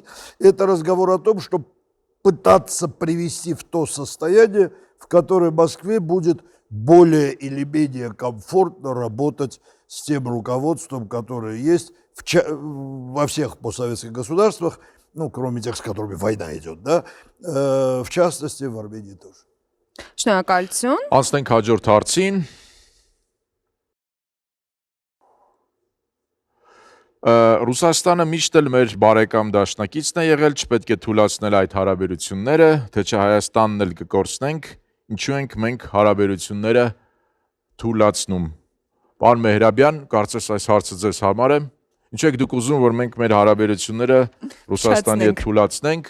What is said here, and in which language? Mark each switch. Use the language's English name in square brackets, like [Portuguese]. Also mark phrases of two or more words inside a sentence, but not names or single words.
[Russian] Это разговор о том, что пытаться привести в то состояние, в которое Москве будет более или менее комфортно работать с тем руководством, которое есть во всех постсоветских государствах, ну, кроме тех, с которыми война идет, да, в частности, в Армении тоже. [Armenian] Շնորհակալություն։ Անցնենք հաջորդ հարցին։ Ռուսաստանը միշտ էլ մեր բարեկամ դաշնակիցն է եղել, չպետք է թուլացնել այդ հարաբերությունները, թե չէ Հայաստանն էլ կկորցնենք, ինչու ենք մենք հարաբերությունները թուլացնում։ Պարոն Մեհրաբյան, կարծես այս հարցը ձեզ համար է։ Ինչու եք դուք ուզում, որ մենք մեր հարաբերությունները Ռուսաստանի հետ թուլացնենք։